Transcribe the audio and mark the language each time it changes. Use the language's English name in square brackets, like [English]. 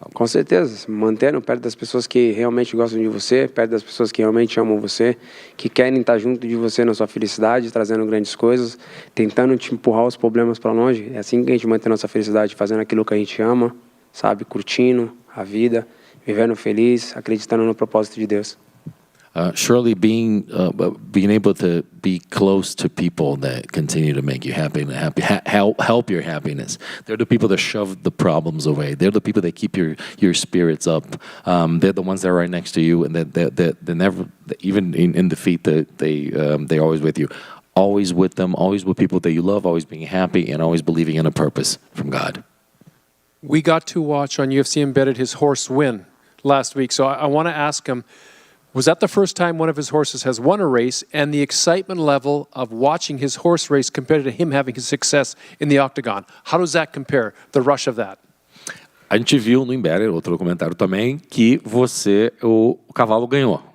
[Portuguese] Com certeza, se mantendo perto das pessoas que realmente gostam de você, perto das pessoas que realmente amam você, que querem estar junto de você na sua felicidade, trazendo grandes coisas, tentando te empurrar os problemas para longe. É assim que a gente mantém a nossa felicidade, fazendo aquilo que a gente ama, sabe, curtindo a vida, vivendo feliz, acreditando no propósito de Deus. [English] Surely being able to be close to people that continue to make you happy, help your happiness. They're the people that shove the problems away. They're the people that keep your spirits up. They're the ones that are right next to you, and they never, even in defeat, they're always with you. Always with them, always with people that you love, always being happy, and always believing in a purpose from God. We got to watch on UFC Embedded his horse win last week, so I want to ask him, was that the first time one of his horses has won a race, and the excitement level of watching his horse race compared to him having his success in the octagon? How does that compare, the rush of that? [Portuguese] A gente viu no Embedded, outro documentário também, que o cavalo ganhou.